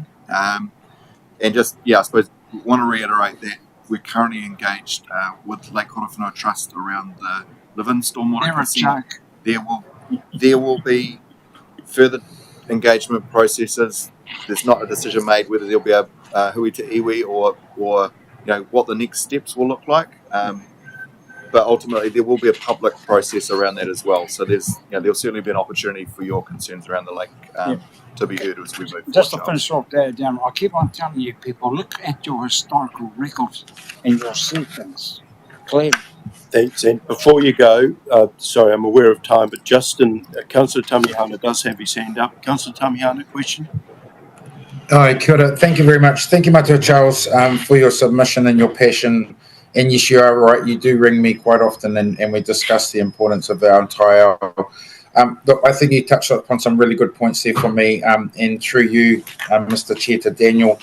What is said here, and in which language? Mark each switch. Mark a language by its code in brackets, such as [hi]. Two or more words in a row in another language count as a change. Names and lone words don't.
[en] And just I suppose want to reiterate that we're currently engaged with Lake Korowhanaua Trust around the Levin stormwater consent. There will be further engagement processes. There's not a decision made whether there'll be a [mi] hui te iwi [en] or what the next steps will look like. But ultimately, there will be a public process around that as well. So there'll certainly be an opportunity for your concerns around the lake to be heard as we move forward. Just to finish off there, Dan, I keep on telling you people, look at your historical records and you'll see things clearly. Thanks. And before you go, sorry, I'm aware of time, but Councillor Tamihana does have his hand up. Councillor Tamihana, question? [mi] Kia ora. [en] Thank you very much. Thank you, Matua Charles, for your submission and your passion. And yes, you are right. You do ring me quite often, and we discuss the importance of our entire. Look, I think you touched upon some really good points there for me, and through you, Mr. Chair, to Daniel.